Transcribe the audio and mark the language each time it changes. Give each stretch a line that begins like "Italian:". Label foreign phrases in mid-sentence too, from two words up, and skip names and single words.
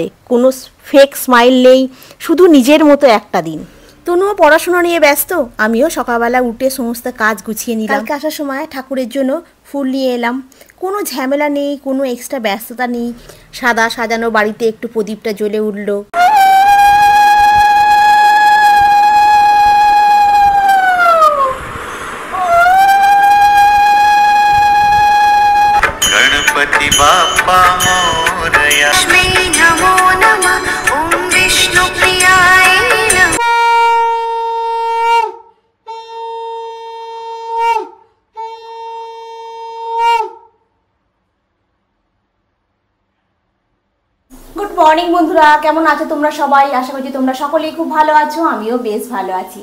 Bangla: কোনো ফেক স্মাইল নেই, শুধু নিজের মতো একটা দিন। তনুও পড়াশোনা নিয়ে ব্যস্ত, আমিও সকালবেলা উঠে সমস্ত কাজ গুছিয়ে নিলাম। কালকে আসার সময় ঠাকুরের জন্য ফুল নিয়ে এলাম। কোনো ঝামেলা নেই, কোনো এক্সট্রা ব্যস্ততা নেই। সাদা সাজানো বাড়িতে একটু প্রদীপটা জ্বলে উঠল।
Marathi: गणपति बाप्पा मोरया
Sanskrit: नमो नमः ओम विष्णु प्रियाय नमः।
English: good morning
Bangla: বন্ধুরা, কেমন আছো তোমরা সবাই? আশা করছি তোমরা সকলেই খুব ভালো আছো, আমিও বেশ ভালো আছি।